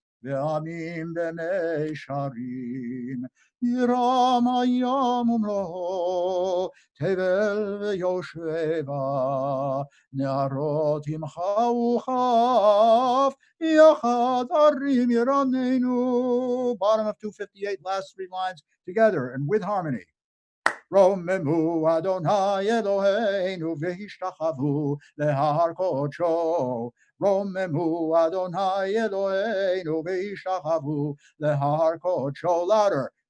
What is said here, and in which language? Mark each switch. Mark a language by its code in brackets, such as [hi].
[he] ועמים במישרים. ירם הים ומלואו, תבל ויושבה, נהרות ימחאו כף, יחד ערים ירננו. [en] Bottom of 258, last three lines together and with harmony. [he] רוממו אדוני אלוהינו והשתחוו להר קודשו. רוממו אדוני אלוהינו והשתחוו להר קודשו. [en] Louder.